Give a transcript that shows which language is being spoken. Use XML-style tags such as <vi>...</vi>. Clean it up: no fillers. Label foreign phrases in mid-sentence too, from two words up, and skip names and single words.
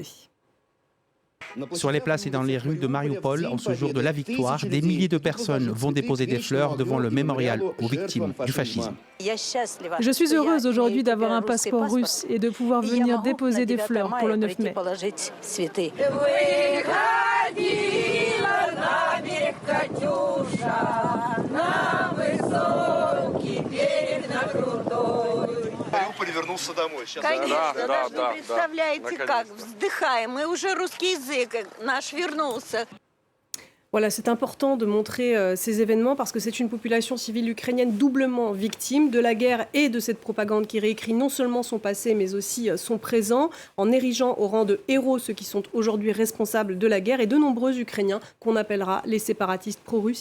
<fr>Sur les places et dans les rues de Mariupol, en ce jour de la victoire, des milliers de personnes vont déposer des fleurs devant le mémorial aux victimes du fascisme. Je suis heureuse aujourd'hui d'avoir un passeport russe et de pouvoir venir déposer des fleurs pour le 9 mai.</fr> <ru>Конечно, даже вы представляете, как вздыхаем. Мы уже русский язык наш вернулся.</ru> <fr>Voilà, c'est important de montrer ces événements parce que c'est une population civile ukrainienne doublement victime de la guerre et de cette propagande qui réécrit non seulement son passé mais aussi son présent en érigeant au rang de héros ceux qui sont aujourd'hui responsables de la guerre et de nombreux Ukrainiens qu'on appellera les séparatistes pro-russes.</fr>